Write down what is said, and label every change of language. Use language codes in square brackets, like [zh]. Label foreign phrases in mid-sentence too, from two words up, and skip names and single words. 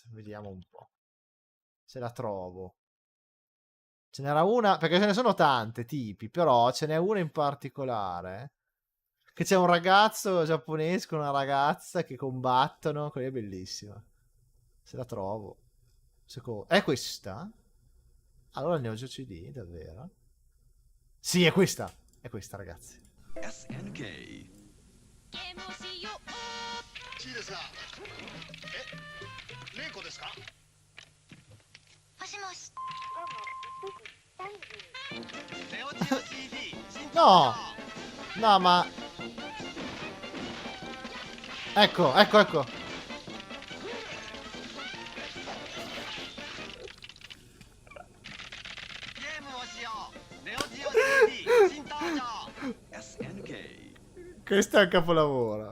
[it] Vediamo un po' se la trovo. Ce n'era una, perché ce ne sono tante tipi, però ce n'è una in particolare. Che c'è un ragazzo giapponese con una ragazza che combattono. Quella è bellissima. Se la trovo. È questa? Allora Neo Geo CD, davvero? Sì, è questa. È questa, ragazzi. SNK. [ja] もしもし。 [it] No! No, ma... Ecco. Questo è un capolavoro.